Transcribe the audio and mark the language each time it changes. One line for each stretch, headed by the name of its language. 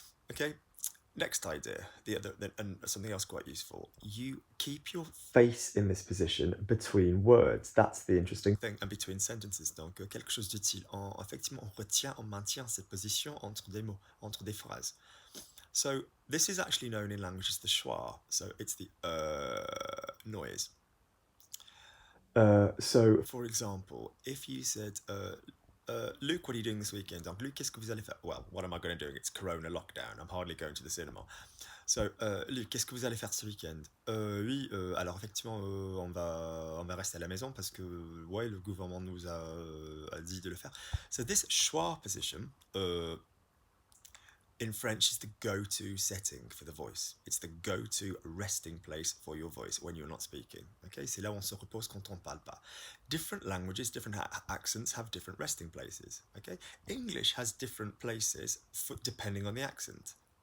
English: Okay. Next idea, and something else quite useful. You keep your face in this position between words. That's the interesting thing, and between sentences.
French: Donc, quelque chose d'utile. Effectivement, on maintient cette position entre des mots, entre des phrases.
English: So, this is actually known in language as the schwa. So, it's the noise. So, for example, if you said, Luke, what are you doing this weekend?
French: Donc, Luke, qu'est-ce que vous allez faire?
English: Well, what am I going to do? It's Corona lockdown. I'm hardly going to the cinema.
French: So, Luke, qu'est-ce que vous allez faire ce week-end? Oui, alors effectivement, on va rester à la maison parce que, ouais, le gouvernement nous a dit de le faire.
English: So, this schwa position, in French, is the go-to setting for the voice. It's the go-to resting place for your voice when you're not speaking.
French: Okay, c'est là où on se repose quand on ne parle pas.
English: Different languages, different accents have different resting places. Okay, English has different places depending on the accent.